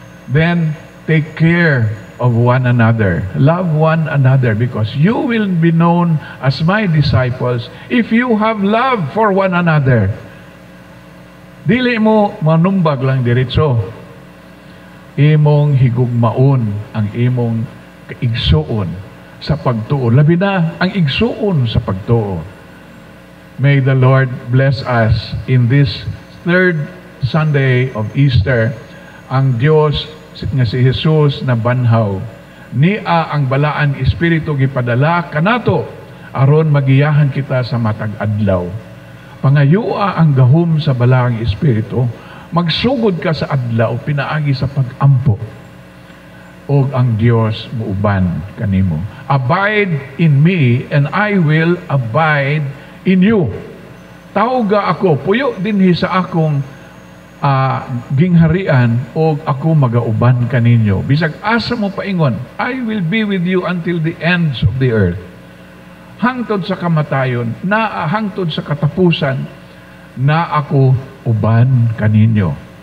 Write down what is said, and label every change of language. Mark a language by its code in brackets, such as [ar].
[en] Then, take care of one another. Love one another because you will be known as my disciples if you have love for one another. [ceb] Dili mo manumbag lang diretso. Imong higugmaon ang imong kaigsuon sa pagtuo. Labi na ang igsuon sa pagtuo. [en] May the Lord bless us in this third Sunday of Easter. [ceb] Ang Diyos nga si Jesus na banhaw. Nia ang balaan Espiritu gipadala kanato aron magiyahan kita sa matag adlaw. Pangayua ang gahom sa balaang Espiritu. Magsugod ka sa adlaw pinaagi sa pag-ampo. Og ang Dios muuban kanimo. [en] Abide in me and I will abide in you. [ceb] Tawga ako, puyo dinhi sa akong gingharian o ako magauban kaninyo. Bisag asa mo paingon, [en] I will be with you until the ends of the earth. [ceb] Hangtod sa kamatayon, hangtod sa katapusan, na ako uban kaninyo.